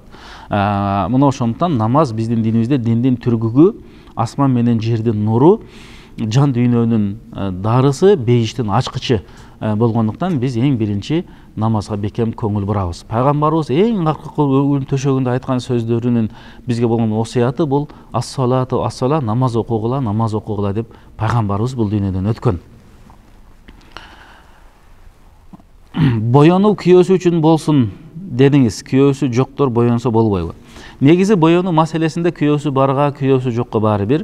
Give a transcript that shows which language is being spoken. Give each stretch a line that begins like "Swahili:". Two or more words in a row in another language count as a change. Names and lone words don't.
Kyrgyz: Мына ошондуктан намаз биздин динибизде диндин түргүгү, асман менен жердин нуру, жан дүйнөнүн дарысы, бейиштин ачкычы болгондуктан биз эң биринчи намазга бекем көңүл бурабыз. Пайгамбарыбыз эң аркы өлүм төшөгүндө айткан сөздөрүнүн бизге болгон осуяты бул
Arabic: الصلاة الصلاة,
Kyrgyz: намаз окугула, намаз окугула деп пайгамбарыбыз бул дүйнөдөн өткөн. Боёнуу күйөөсү үчүн болсун дедиңиз. Күйөөсү жоктор боёнсо болбойбу? Негизи боёнуу маселесинде күйөөсү барга, күйөөсү жокко баары бир.